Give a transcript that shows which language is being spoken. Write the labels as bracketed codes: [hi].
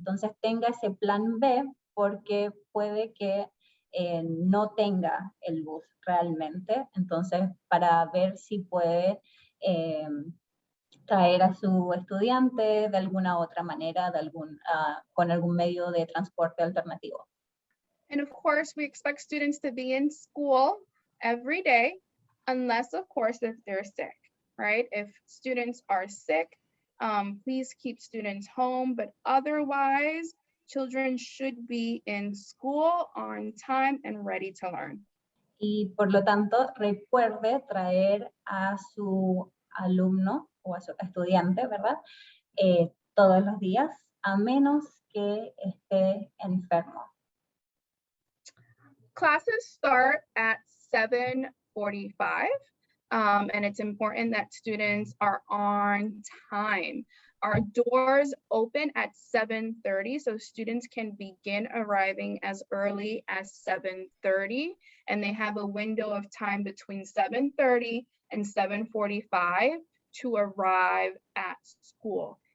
[es] Entonces tenga ese plan B, porque puede que no tenga el bus realmente. Entonces, para ver si puede traer a su estudiante de alguna otra manera, con algún medio de transporte alternativo. [en] And of course, we expect students to be in school every day, unless of course if they're sick, right? If students are sick, please keep students home, but otherwise, children should be in school on time and ready to learn. [es] Y por lo tanto, recuerde traer a su alumno o a su estudiante, ¿verdad? Todos los días, a menos que esté enfermo. [en] Classes start at 7:45, and it's important that students are on time. Our doors open at 7:30, so students can begin arriving as early as 7:30, and they have a window of time between 7:30 and 7:45 to arrive at school.